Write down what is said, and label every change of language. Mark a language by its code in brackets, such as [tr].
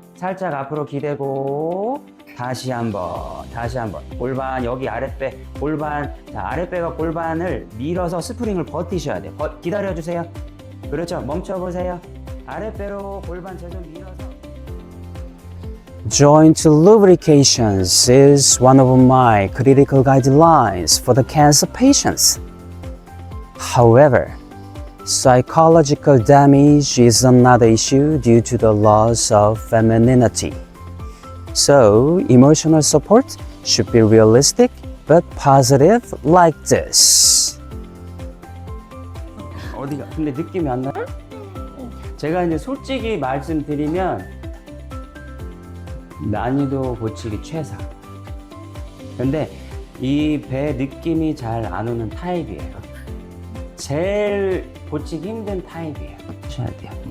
[ko] 살짝 앞으로 기대고 다시 한번. 골반 여기 아랫배 골반. 자, 아랫배가 골반을 밀어서 스프링을 버티셔야 돼요. 기다려주세요. 그렇죠. 멈춰보세요. 아랫배로 골반 제손 밀어서. [en] Joint lubrications is one of my critical guidelines for the cancer patients. However, psychological damage is another issue due to the loss of femininity. So, emotional support should be realistic but positive like this. [ko] 어디가? 근데 느낌이 안 나요? 제가 이제 솔직히 말씀드리면 난이도 고치기 최상. 근데 이 배 느낌이 잘 안 오는 타입이에요. 제일 고치기 힘든 타입이에요. 하셔야 돼요.